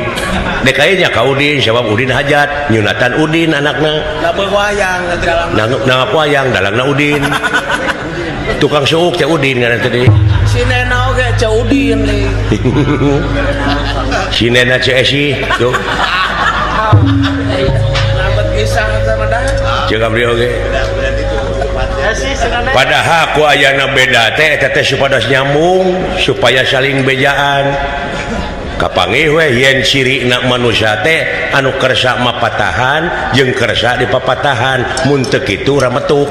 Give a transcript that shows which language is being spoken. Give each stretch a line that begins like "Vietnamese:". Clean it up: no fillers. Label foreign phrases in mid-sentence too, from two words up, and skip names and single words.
Sundanese: Dek aya nya ka Udin sabab Udin hajat, nyunatan Udin anakna. Lamun wayang dalangna wayang dalangna Udin. Tukang suuk teh Udin ngaran teh. Si Nena oge ca Udin nih. Si Nena CSI tuh. Lambat pisang sama dah. Cek abdi oge. Padahal ku ayana beda teh eta teh supaya nyambung, supaya saling bejaan. Kapangih we yen cirina manusia teh anu kersa mapatahan jeung kersa dipapatahan mun teu kitu rametuk.